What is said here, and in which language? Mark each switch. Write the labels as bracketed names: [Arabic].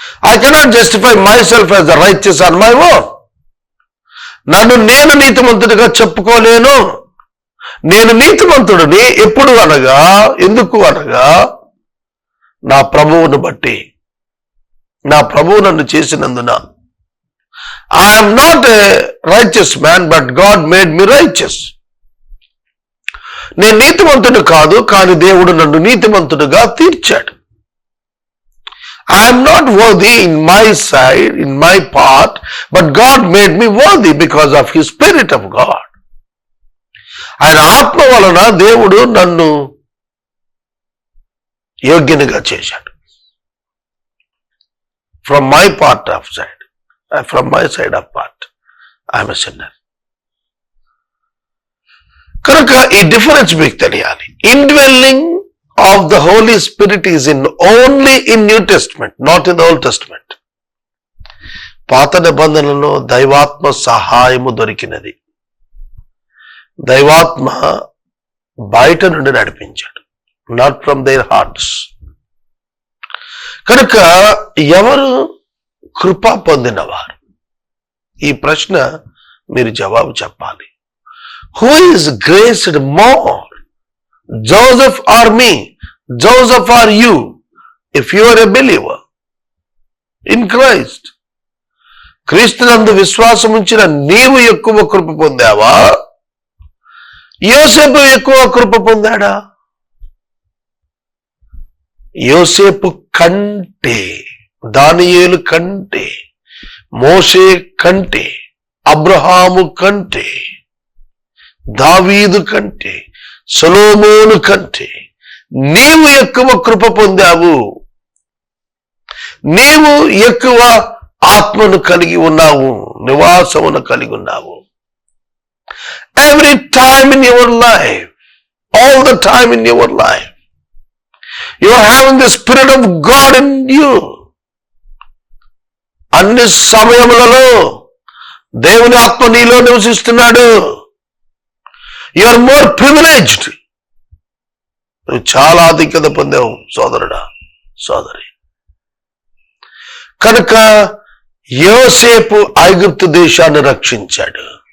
[English] I cannot justify myself as the righteous on my own. [Telugu] నన్ను నేను నీతిమంతుడిగా చెప్పుకోలేను. నేను నీతిమంతుడిని ఎప్పుడు అనగా, ఎందుకు అనగా నా ప్రభువును బట్టి, నా ప్రభువు నన్ను చేసినందున. [English] I am not a righteous man, but God made me righteous. [Telugu] నేను నీతిమంతుడు కాదు, కానీ దేవుడు నన్ను నీతిమంతుడుగా తీర్చాడు. [English] I am not worthy in my side, in my part, but God made me worthy because of His Spirit of God. [Telugu] ఆయన ఆత్మ వలన దేవుడు నన్ను యోగ్యునిగా చేశాడు. [English] From my part of side, from my side of part, I am a sinner. [Telugu] కనుక ఈ difference మీకు తెలియాలి. [English] Indwelling of the Holy Spirit is only in New Testament, not in the Old Testament. [Telugu] పాత నిబంధనలో దైవాత్మ సహాయము దొరికినది. దైవాత్మ బయట నుండి నడిపించాడు, [English] Not from their hearts. [Telugu] కనుక ఎవరు కృప పొందినవారు? ఈ ప్రశ్న మీరు జవాబు చెప్పాలి. [English] Who is graced more? Joseph or me? Joseph or you? If you are a believer in Christ. [Telugu] క్రీస్తునందు విశ్వాసం ఉంచిన నీవు ఎక్కువ కృప పొందావా? యోసేపు ఎక్కువ కృప పొందాడా? యోసేపు కంటే, దానియేలు కంటే, మోషే కంటే, అబ్రహాము కంటే దావీదు కంటే, సొలొమోను కంటే నీవు ఎక్కువ కృప పొందావు. నీవు ఎక్కువ ఆత్మను కలిగి ఉన్నావు, నివాసమును కలిగి ఉన్నావు. [English] Every time in your life, all the time in your life, you are having the Spirit of God in you. [Telugu] అన్ని సమయములలో దేవుని ఆత్మ నీలో నివసిస్తున్నాడు. [English] You are more privileged. [Telugu] నువ్వు చాలా అధిక్యత పొందావు సోదరుడా, సోదరి. కనుక యోసేపు ఐగుప్తు దేశాన్ని రక్షించాడు.